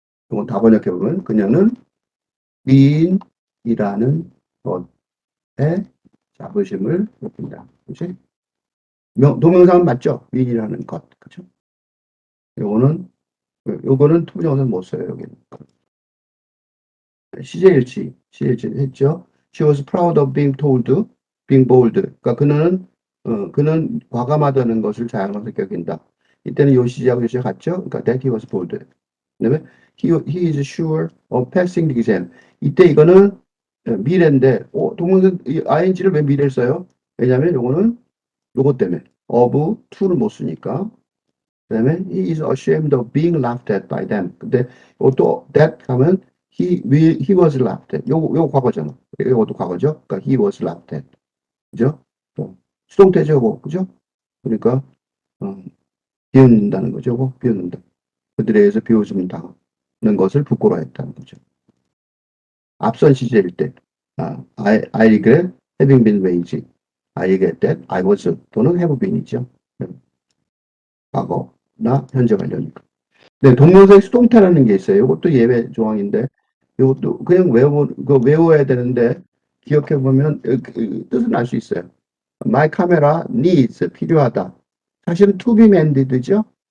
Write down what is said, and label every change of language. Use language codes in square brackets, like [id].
[ko] 이건 다 번역해보면, 그녀는 미인이라는 것에 자부심을 느낀다. 그치? 동명사는 맞죠? 미인이라는 것. 그죠? 요거는 투부정사는 못 써요, 여기는. 시제일치 했죠. [en] She was proud of being told, being bold. [ko] 그러니까 그는 과감하다는 것을 자랑스럽게 여긴다. 이때는 요 시제하고 요 시제 같죠? [en] 그러니까 that he was bold. 그다음에 he is sure of passing the exam. [ko] 이때 이거는 미래인데, 동명사 ing를 왜 미래를 써요? 왜냐면 요거는 요것 때문에 of to를 못 쓰니까. [en] 그다음에 he is ashamed of being laughed at by them. [ko] 근데 또 [en] that [ko] 하면 [en] he was laughed at. [ko] 요거 과거잖아. 요것도 과거죠. [en] 그러니까 he was laughed at. [ko] 그죠? 수동태죠, 요거. 그죠? 그러니까 어, 비웃는다는 거죠. 요거 비웃는다. 그들에 의해서 비웃음 당하는 것을 부끄러워했다는 거죠. 앞선 시제일 때 [en] I regret having been lazy. I regret that I was 또는 have been이죠. [ko] 과거나 현재 관련이니까. 네, 동명사의 수동태라는 게 있어요. 이것도 예외 조항인데, 이것도 그냥 외워야 되는데, 기억해 보면 뜻은 알 수 있어요. [en] My camera needs [ko] 필요하다. 사실은 [en] to be mended죠.